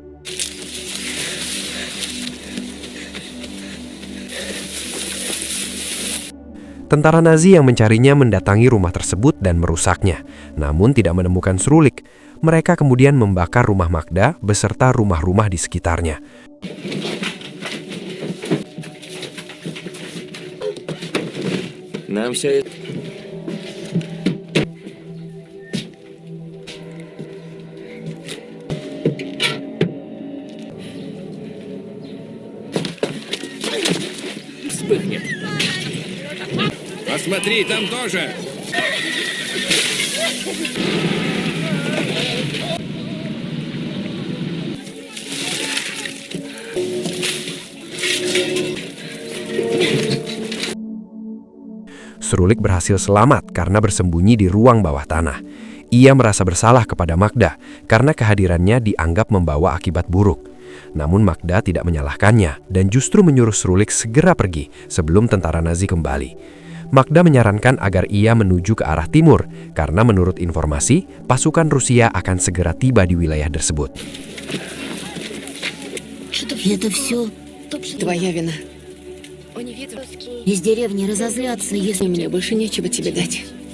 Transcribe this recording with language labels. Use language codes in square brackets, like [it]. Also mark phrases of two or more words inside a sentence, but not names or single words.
[id] Tentara Nazi yang mencarinya mendatangi rumah tersebut dan merusaknya, namun tidak menemukan Shrulik. Mereka kemudian membakar rumah Magda beserta rumah-rumah di sekitarnya. [ru] Нам все это... вспыхнет. Посмотри, там тоже. [id] Shrulik berhasil selamat karena bersembunyi di ruang bawah tanah. Ia merasa bersalah kepada Magda karena kehadirannya dianggap membawa akibat buruk. Namun Magda tidak menyalahkannya dan justru menyuruh Shrulik segera pergi sebelum tentara Nazi kembali. Magda menyarankan agar ia menuju ke arah timur karena menurut informasi, pasukan Rusia akan segera tiba di wilayah tersebut. [ru] это все Твоя вина. из деревни разозлятся, если... Мне больше нечего тебе дать.